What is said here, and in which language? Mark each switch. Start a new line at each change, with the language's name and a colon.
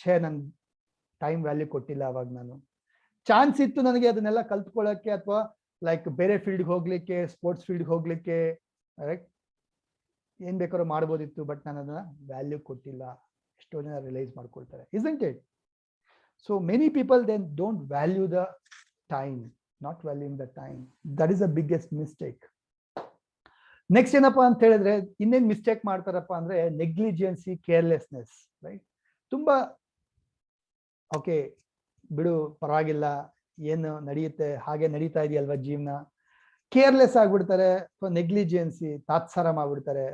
Kannada: ನನ್ time value ಕೊಟ್ಟಿಲ್ಲ ಅವಾಗ. ನಾನು ಚಾನ್ಸ್ ಇತ್ತು ನನಗೆ ಅದನ್ನೆಲ್ಲ ಕಲ್ತ್ಕೊಳ್ಳೋಕ್ಕೆ, ಅಥವಾ ಲೈಕ್ ಬೇರೆ ಫೀಲ್ಡ್ಗೆ ಹೋಗ್ಲಿಕ್ಕೆ, ಸ್ಪೋರ್ಟ್ಸ್ ಫೀಲ್ಡ್ಗೆ ಹೋಗ್ಲಿಕ್ಕೆ, ರೈಟ್, ಏನ್ ಬೇಕಾದ್ರೂ ಮಾಡ್ಬೋದಿತ್ತು, ಬಟ್ ನಾನು ಅದನ್ನ ವ್ಯಾಲ್ಯೂ ಕೊಟ್ಟಿಲ್ಲ. ಎಷ್ಟೋ ಜನ ರಿಯಲೈಸ್ ಮಾಡ್ಕೊಳ್ತಾರೆ,
English: isn't it? So many people then don't value the time, not valuing the time. That is the biggest mistake.
Kannada: Next ಏನಪ್ಪಾ ಅಂತ ಹೇಳಿದ್ರೆ, ಇನ್ನೇನ್ ಮಿಸ್ಟೇಕ್ ಮಾಡ್ತಾರಪ್ಪ ಅಂದ್ರೆ ನೆಗ್ಲಿಜೆನ್ಸಿ, ಕೇರ್ಲೆಸ್ನೆಸ್, ರೈಟ್. ತುಂಬಾ ಓಕೆ ಬಿಡು ಪರವಾಗಿಲ್ಲ, ಏನು ನಡೆಯುತ್ತೆ ಹಾಗೆ ನಡೀತಾ ಇದೆಯಲ್ವಾ ಜೀವನ, ಕೇರ್ಲೆಸ್ ಆಗ್ಬಿಡ್ತಾರೆ, ಅಥವಾ ನೆಗ್ಲಿಜೆನ್ಸಿ, ತಾತ್ಸಾರ ಮಾಡ್ಬಿಡ್ತಾರೆ.